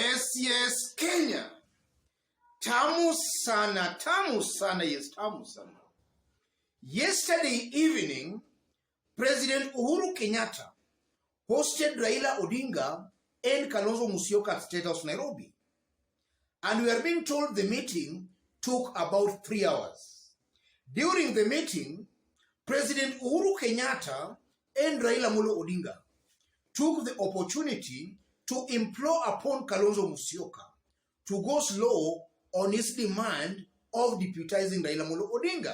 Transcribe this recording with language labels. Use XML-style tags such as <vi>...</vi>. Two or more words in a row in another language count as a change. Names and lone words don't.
<sw>Yes, Kenya. Tamu sana, yes, tamu sana.</sw> <en>Yesterday evening, President Uhuru Kenyatta hosted Raila Odinga and Kalonzo Musyoka at State House, Nairobi. And we are being told the meeting took about 3 hours. During the meeting, President Uhuru Kenyatta and Raila Molo Odinga took the opportunity to implore upon Kalonzo Musyoka to go slow on his demand of deputizing Raila Molo Odinga.</en>